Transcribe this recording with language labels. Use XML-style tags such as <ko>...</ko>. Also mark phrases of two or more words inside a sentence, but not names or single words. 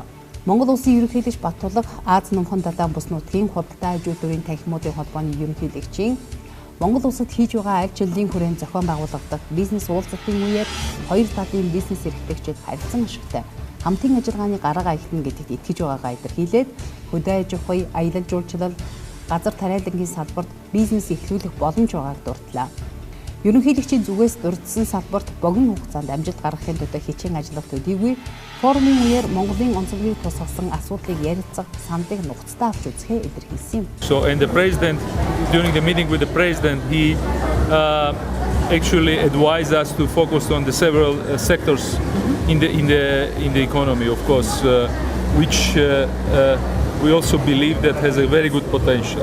<mn>Монгол улсын ерөнхийлөгч Баттулга Аз номхон далайн бус нутгийн худалдаа ажил дүүрийн танхимуудын холбооны ерөнхийлөгчийн Монгол улсад хийж байгаа аль жилийн хүрээнд зохион байгуулагдах бизнес уулзалтын үеэр хоёр талын бизнес эрхлэгчид харилцан ашигтай хамтын ажиллагааны гараа эхлэнэ гэдэгт итгэж байгаагаа илэрхийлээд хөдөө аж ахуй, аялал жуулчлал, газар тариалангийн салбарт бизнес эхлүүлэх боломж байгааг дурдлаа. Ерөнхийлөгчийн зүгээс дурдсан салбарт богино хугацаанд амжилт гаргахын тулд хичээн ажиллах төдийгүй форумын үеэр Монголын онцлогийг тусгасан асуудлыг ярилцах саналыг нухацтай авч үзэхээ илэрхийлсэн юм.</mn> <en>So and the president during the meeting with the president he actually advised us to focus on the several sectors in the economy, of course, which we also believe that has a very good potential.</en>